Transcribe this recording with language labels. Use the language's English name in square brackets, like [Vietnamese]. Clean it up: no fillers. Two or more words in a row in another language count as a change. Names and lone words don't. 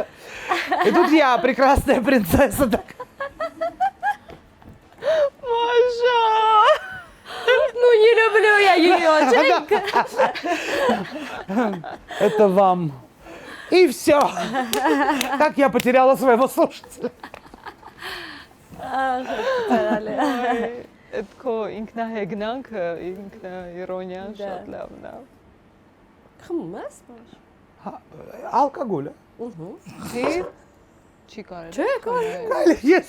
[Russian] И тут я, прекрасная принцесса, такая. Маша! Ну, не люблю я ее, Это вам. И все. Так я потеряла своего слушателя. [Armenian] Այդ քո ինքնահեգնանքը, ինքնաիրոնիան շատ լավն է։ Խմում ես, Մաշ։ [Russian] Алкоголь. [Armenian] Դի չի կարելի։ Չէ, կարելի։ Ես